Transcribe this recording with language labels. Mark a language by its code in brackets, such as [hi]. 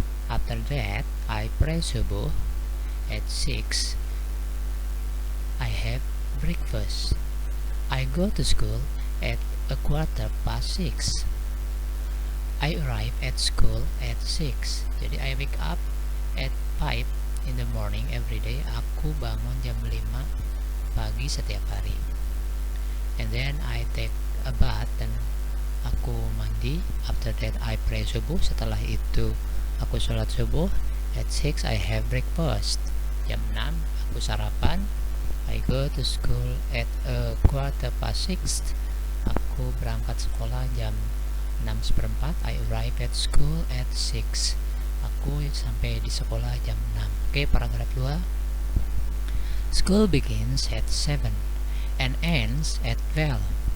[en] After that, I pray subuh. At 6, I have breakfast. I go to school at 6:15. I arrive at school at 6. Jadi I wake up at 5 in the morning every day. [id] Aku bangun jam 5 pagi setiap hari. [en] And then I take a bath, [id] dan aku mandi. [en] After that I pray subuh. [id] Setelah itu aku sholat subuh. [en] At 6 I have breakfast. [id] Jam 6 aku sarapan. [en] I go to school at 6:15. [id] Aku berangkat sekolah jam 6:15. [en] I arrive at school at 6. [id] Aku sampai di sekolah jam 6. Oke, paragraf 2. [en] School begins at 7 and ends at 12.